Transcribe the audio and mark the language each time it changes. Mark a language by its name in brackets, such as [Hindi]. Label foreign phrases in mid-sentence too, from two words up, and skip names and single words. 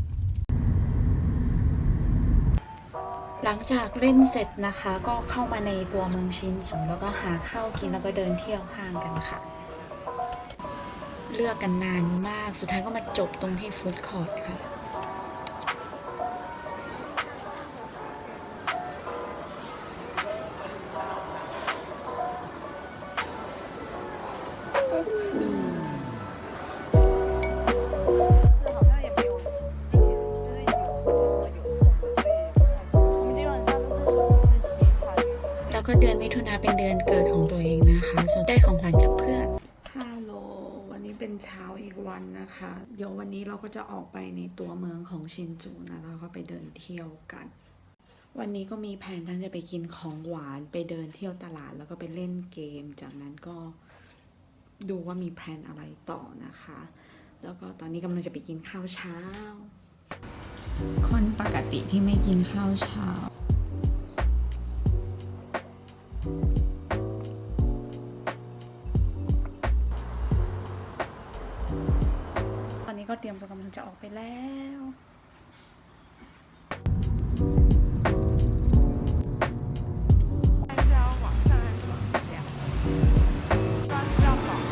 [Thai] หลังจากเล่นเสร็จนะคะก็เข้ามาในตัวเมืองชินจูแล้วก็หาข้าวกินแล้วก็เดินเที่ยวห้างกันค่ะเลือกกันนานมากสุดท้ายก็มาจบตรงที่ฟู้ดคอร์ทค่ะ [Chinese] 是好像也没有一起，就是有吃过什么有虫的，所以我们基本上都是吃西餐。 [Thai] แล้วก็เดือนมิถุนาเป็นเดือนเกิดของตัวเองนะคะส่วนได้ของขวัญจากเพื่อนฮัลโหลวันนี้เป็นเช้าอีก วันนะคะเดี๋ยววันนี้เราก็จะออกไปในตัวเมืองของชินจูนะแล้วก็ไป เดินเที่ยวกันวันนี้ก็มีแผนทั้งจะไปกินของหวานไปเดินเที่ยวตลาดแล้วก็ไปเล่นเกมจากนั้นก็ดูว่ามีแผนอะไรต่อนะคะแล้วก็ตอนนี้กำลังจะไปกินข้าวเช้าคนปกติที่ไม่กินข้าวเช้าตอนนี้ก็เตรียมตัวกำลังจะออกไปแล้ว [Chinese] 看一下要往上还是往下？不然是要往。